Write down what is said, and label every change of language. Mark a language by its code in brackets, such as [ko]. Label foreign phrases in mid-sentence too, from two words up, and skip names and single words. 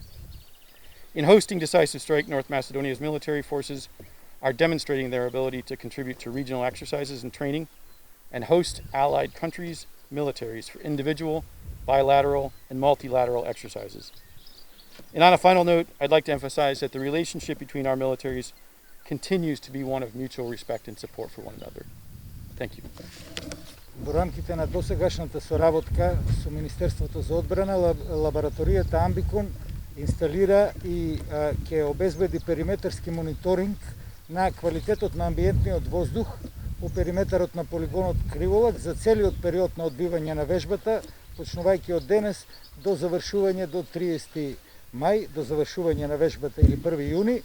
[en] In hosting Decisive Strike, North Macedonia's military forces are demonstrating their ability to contribute to regional exercises and training and host allied countries' militaries for individual, bilateral, and multilateral exercises. And on a final note, I'd like to emphasize that the relationship between our militaries continues to be one of mutual respect and support for one another. Thank you. [mk] Во рамките на досегашната соработка со Министерството за одбрана, лабораторијата Амбикон инсталира и ќе обезбеди периметарски мониторинг на квалитетот на амбиентниот воздух по периметарот на полигонот Криволак за целиот период на одбивање на вежбата, почнувајќи од денес до завршување до 30 мај, до завршување на вежбата или 1 јуни.